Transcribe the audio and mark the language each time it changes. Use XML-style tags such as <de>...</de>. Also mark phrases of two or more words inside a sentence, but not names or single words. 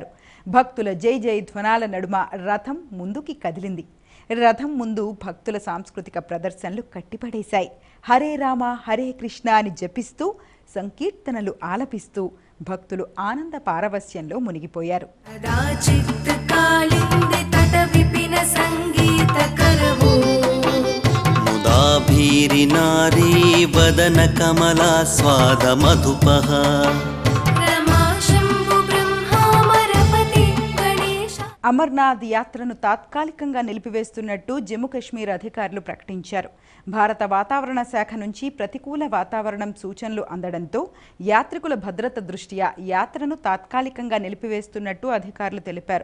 <te>భక్తుల జై జై ధ్వనాల నడుమ రథం ముందుకి కదిలింది. రథం ముందు భక్తుల సాంస్కృతిక ప్రదర్శనలు కట్టిపడేశాయి.</te> <sa>హరే రామ హరే కృష్ణ</sa> <te>అని జపిస్తూ సంకీర్తనలు ఆలపిస్తూ భక్తులు ఆనంద పారవస్యంలో మునిగిపోయారు.</te> <sa>भीरि नारी वदन कमला स्वाद मधुपः</sa> <te>అమర్నాథ్ యాత్రను తాత్కాలికంగా నిలిపివేస్తున్నట్టు జమ్మూ కాశ్మీర్ అధికారులు ప్రకటించారు. భారత వాతావరణ శాఖ నుంచి ప్రతికూల వాతావరణం సూచనలు అందడంతో యాత్రికుల భద్రత దృష్ట్యా యాత్రను తాత్కాలికంగా నిలిపివేస్తున్నట్టు అధికారులు తెలిపారు.</te>